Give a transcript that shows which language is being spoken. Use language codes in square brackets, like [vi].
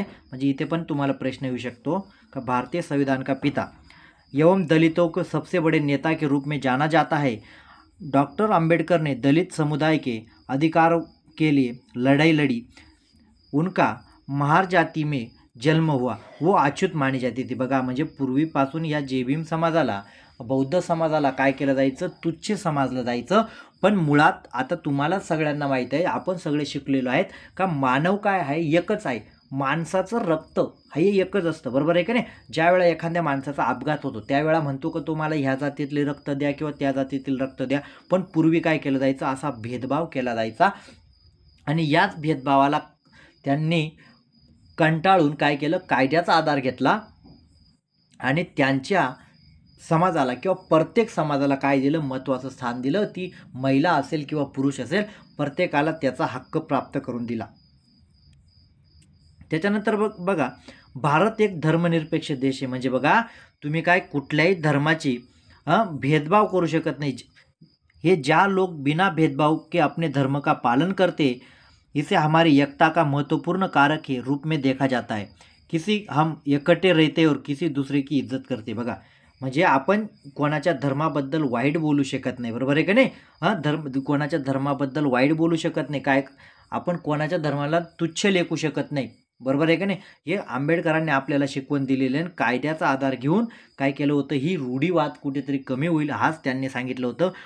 [mr] म्हणजे इथे पण तुम्हाला प्रश्न येऊ शकतो का [hi] भारतीय संविधान का पिता एवं दलितों को सबसे बड़े नेता के रूप में जाना जाता है. डॉक्टर आंबेडकर ने दलित समुदाय के अधिकारों के लिए लड़ाई लड़ी. उनका महार जाति में जन्म हुआ, वो अछूत मानी जाती थी. [mr] बघा म्हणजे पूर्वीपासून या जयभीम समाजाला, बौद्ध समाजाला काय केलं जायचं, तुच्छ समजलं जायचं. पण मुळात आता तुम्हाला सगळ्यांना माहीत आहे, आपण सगळे शिकलेलो आहेत का मानव काय आहे, एकच आहे. माणसाचं रक्त हे एकच असतं, बरोबर आहे का नाही. ज्या वेळा एखाद्या माणसाचा अपघात होतो त्यावेळा म्हणतो का तुम्हाला ह्या जातीतले रक्त द्या किंवा त्या जातीतील रक्त द्या, पण पूर्वी काय केलं जायचं, असा भेदभाव केला जायचा. आणि याच भेदभावाला त्यांनी कंटाळून काय केलं, कायद्याचा आधार घेतला आणि त्यांच्या समाजाला किंवा प्रत्येक समाजाला काय दिलं, महत्त्वाचं स्थान दिलं. ती महिला असेल किंवा पुरुष असेल, प्रत्येकाला त्याचा हक्क प्राप्त करून दिला. त्याच्यानंतर बघा, भारत एक धर्मनिरपेक्ष देश आहे. म्हणजे बघा, तुम्ही काय कुठल्याही धर्माची भेदभाव करू शकत नाही. [hi] ये ज्या लोग बिना भेदभाव के अपने धर्म का पालन करते, इसे हमारी एकता का महत्वपूर्ण कारक के रूप में देखा जाता है. किसी हम एकटे रहते और किसी दुसरे की इज्जत करते. [mr] बघा, म्हणजे आपण कोणाच्या धर्माबद्दल वाईट बोलू शकत नाही, बरोबर आहे का नाही. कोणाच्या धर्माबद्दल वाईट बोलू शकत नाही, काय आपण कोणाच्या धर्माला तुच्छ लेखू शकत नाही, बरोबर आहे का नाही. हे आंबेडकरांनी आपल्याला शिकवण दिलेले आणि कायद्याचा आधार घेऊन काय केलं होतं, ही रूढीवाद कुठेतरी कमी होईल हाच त्यांनी सांगितलं होतं.